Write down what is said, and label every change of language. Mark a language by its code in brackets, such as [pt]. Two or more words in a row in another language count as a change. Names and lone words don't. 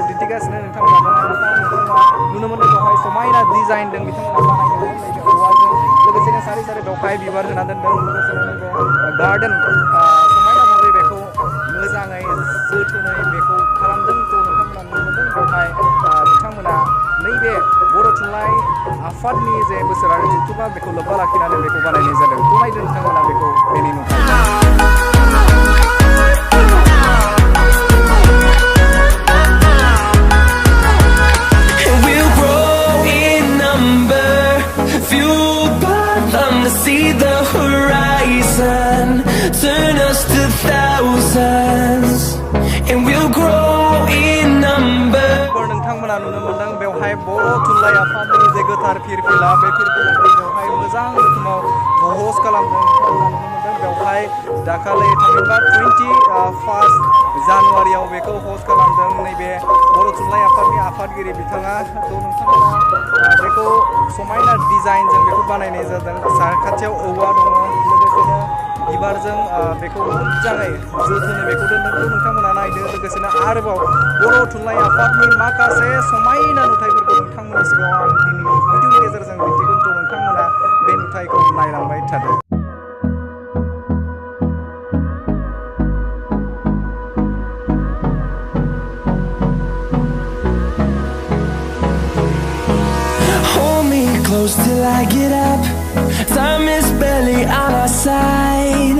[brx] दिन्थिगासिनो नोंथांमोना नुनो मोनो बेवहाय समायना डिजाइन दं बिथांमोना बानायदों नैबे औवाजों लोगोसेनो सारि सारि बेवहाय बिबार होना दोनदों लोगोसेनो नैबे गार्डेन समायना भाबै बेखौ मोजाङै जोथोनै बेखौ खालामदों थ' नोंथांमोना नुनो मोनदों बेवहाय बिथांमोना नैबे बर' थुनलाइ आफादनि जे बोसोरारि जथुमा बेखौ लोब्बा लाखिनानै बेखौ बानायनाय जादों थ' नायदों नोंथांमोना बेखौ बेनि नुथाय [en] See the horizon, turn us to thousands, and we'll grow in number. [brx] नोंथांमोना नुनो मोनदों बेवहाय बर' थुनलाइ आफादनि जे गोथार फिरफिला बे फिरफिलाखौ बेवहाय मोजां रोखोमाव हस्ट खालामदों नोंथांमोना नुनो मोनदों बेवहाय दाखालि थामहिनबा 21 जानुवारियाव बेखौ हस्ट खालामदों नैबे बर' थुनलाइ आफादनि आफादगिरि बिथाङा थ' नोंथांमोना बेखौ समायना डिजाइनजों बेखौ बानायनाय जादों साखाथियाव औवा दङ लोगोसेनो बिबारजों बेखौ मोजाङै जोथोनै बेखौ दोनदों नोंथांमोना नायदो लोगोसेनो आरोबाव बर' थुनलाइ आफादनि माखासे समायना नुथायफोरखौ नोंथांमोननि सिगाङाव आं दिनैनि भिडिअनि गेजेरजों दिन्थिगोन थ' नोंथांमोना बे नुथायखौ नायलांबाय थादो [en] Close till I get up. Time is barely on our side.